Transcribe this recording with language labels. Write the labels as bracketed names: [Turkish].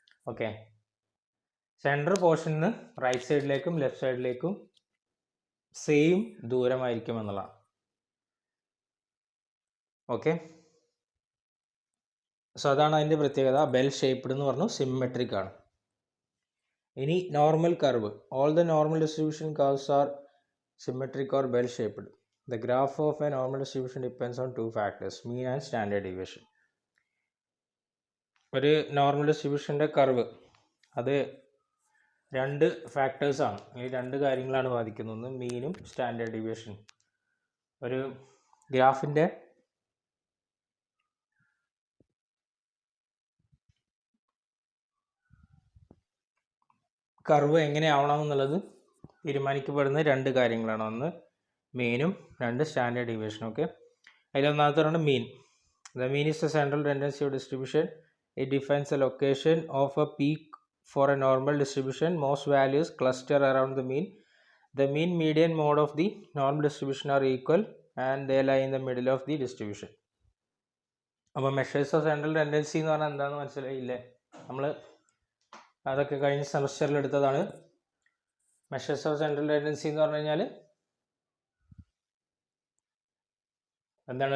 [Malayalam] Okay, central പോർഷനിൽ നിന്ന് right സൈഡിലേക്കും ലെഫ്റ്റ് സൈഡിലേക്കും സെയിം ദൂരമായിരിക്കും എന്നുള്ളതാണ്. ഓക്കെ, സോ അതാണ് അതിൻ്റെ പ്രത്യേകത. ബെൽ ഷേപ്പ്ഡ് എന്ന് പറഞ്ഞു, സിമ്മെട്രിക് ആണ്. ഇനി normal curve, [English] All the normal distribution curves are symmetric or bell shaped. The graph of a normal distribution depends on two factors, mean and standard deviation. [Malayalam] ഒരു normal ഡിസ്ട്രിബ്യൂഷൻ്റെ curve അത് രണ്ട് ഫാക്ടേഴ്സാണ്, ഈ രണ്ട് കാര്യങ്ങളാണ് ബാധിക്കുന്നത്. ഒന്ന് മീനും സ്റ്റാൻഡേർഡ് ഡീവിയേഷനും. ഒരു ഗ്രാഫിൻ്റെ കർവ് എങ്ങനെ ആവണമെന്നുള്ളത് തീരുമാനിക്കപ്പെടുന്ന രണ്ട് കാര്യങ്ങളാണ്. ഒന്ന് മീനും, രണ്ട് standard ഡീവിയേഷനും. Okay, അതിലൊന്നാമത്തെ mean. [English] The mean is the central tendency of distribution It defines a location of a peak for a normal distribution. Most values cluster around the mean. The mean median mode of the normal distribution are equal and they lie in the middle of the distribution. [Malayalam] അപ്പോൾ measures of central tendency എന്ന് പറഞ്ഞാൽ എന്താണെന്ന് മനസ്സിലായില്ലേ? നമ്മൾ അതൊക്കെ കഴിഞ്ഞ സെമസ്റ്ററിൽ എടുത്തതാണ്. മെഷേഴ്സ് ഓഫ് സെൻട്രൽ ടെൻഡൻസി എന്ന് പറഞ്ഞു കഴിഞ്ഞാൽ എന്താണ്?